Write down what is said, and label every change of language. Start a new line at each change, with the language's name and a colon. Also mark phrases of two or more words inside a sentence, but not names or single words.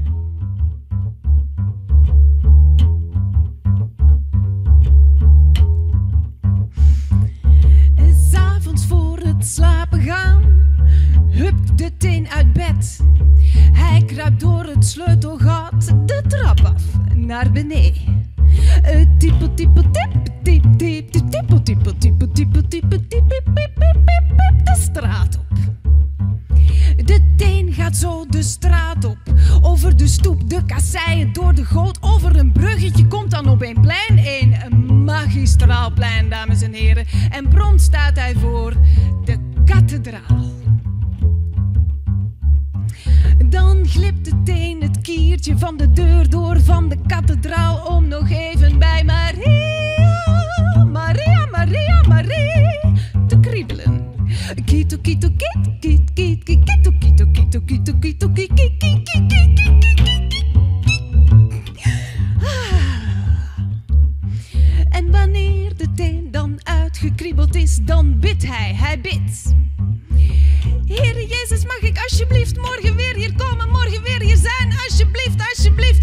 Dutch: S'avonds voor het slapen gaan, hupt de teen uit bed. Hij kruipt door het sleutelgat de trap af naar beneden. Tippel tippel tip, tip tip tip tippel tippel tippel tippel tippel tip de straat op. De teen gaat zo de straat op, over de stoep, de kasseien, door de goot, over een bruggetje, komt dan op een plein, een magistraal plein, dames en heren. En prompt staat hij voor de kathedraal. Dan glipt de teen het kiertje van de deur door van de kathedraal om nog even bij Maria, Maria, Maria, Maria te kriebelen. Kito, kito, kit, kit, kit, kit, kito, kito, kito, kito, kito, kit, kit, kit, kit, kit. En wanneer de teen dan uitgekriebeld is, dan bidt hij bidt. Heere Jezus, mag ik alsjeblieft morgen weer hier komen, morgen weer hier zijn, alsjeblieft, alsjeblieft.